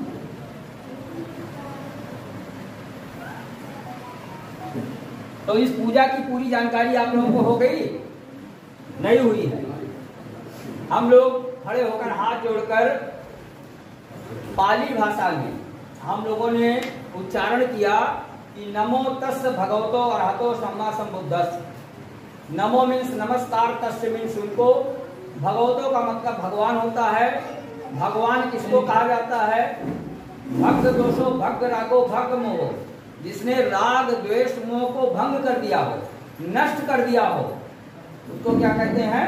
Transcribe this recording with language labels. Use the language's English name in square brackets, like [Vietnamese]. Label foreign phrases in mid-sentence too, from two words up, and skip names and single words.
[Hindi] तो इस पूजा की पूरी जानकारी आप लोगों को हो गई? नहीं हुई है। हम लोग खड़े होकर हाथ जोड़कर पाली भाषा में हम लोगों ने उच्चारण किया कि [Pali] नमो तस् भगवतो अरहतो सम्मा संबुद्धस्स। [Hindi] नमो मीन्स नमस्कार, तस् मीन्स उनको, भगवतो का मतलब भगवान होता है। भगवान किसको कहा जाता है? [Pali] भक्त दोषो भक्त रागो भक्त मोह, [Hindi] जिसने राग द्वेष मोह को भंग कर दिया हो, नष्ट कर दिया हो, उसको क्या कहते हैं?